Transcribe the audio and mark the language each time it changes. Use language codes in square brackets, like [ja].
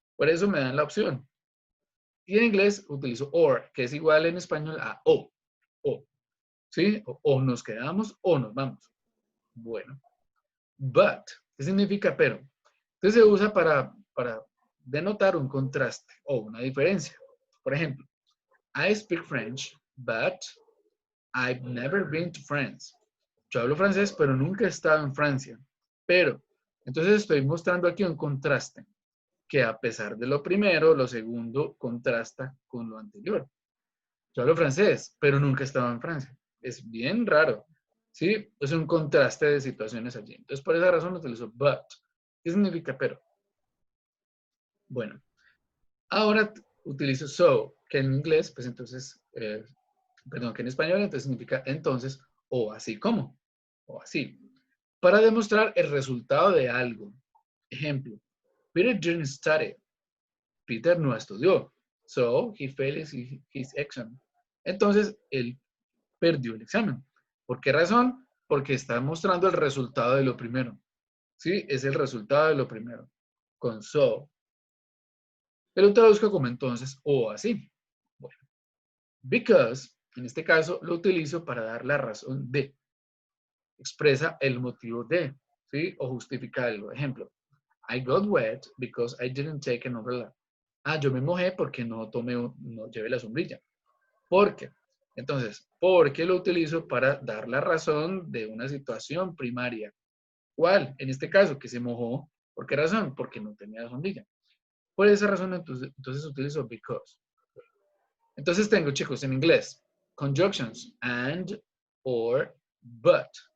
[es] Por eso me dan la opción. Y en inglés utilizo or, que es igual en español a o, ¿sí? O nos quedamos o nos vamos. Bueno, but, ¿qué significa pero? Entonces se usa para denotar un contraste o una diferencia. Por ejemplo, [en] I speak French, but I've never been to France. [es] Yo hablo francés, pero nunca he estado en Francia. Pero, entonces estoy mostrando aquí un contraste, que a pesar de lo primero, lo segundo contrasta con lo anterior. Yo hablo francés, pero nunca he estado en Francia. Es bien raro. ¿Sí? Es un contraste de situaciones allí. Entonces, por esa razón utilizo but. ¿Qué significa pero? Bueno, ahora utilizo so, que en inglés, pues entonces, perdón, que en español entonces significa entonces o así como, o así, para demostrar el resultado de algo. Ejemplo, [en] Peter didn't study. Peter [es] no estudió. [en] So, he failed his exam. [es] Entonces, él perdió el examen. ¿Por qué razón? Porque está mostrando el resultado de lo primero. ¿Sí? Es el resultado de lo primero. Con so. Pero lo traduzco como entonces o así. Bueno, because, en este caso, lo utilizo para dar la razón de. Expresa el motivo de, ¿sí? O justifica algo. Ejemplo, [en] I got wet because I didn't take an umbrella. [es] Ah, yo me mojé porque no no llevé la sombrilla. ¿Por qué? Entonces, ¿por qué lo utilizo para dar la razón de una situación primaria? ¿Cuál? En este caso, que se mojó. ¿Por qué razón? Porque no tenía sombrilla. Por esa razón, entonces utilizo because. Entonces tengo, chicos, en inglés, conjunctions, and, or, but.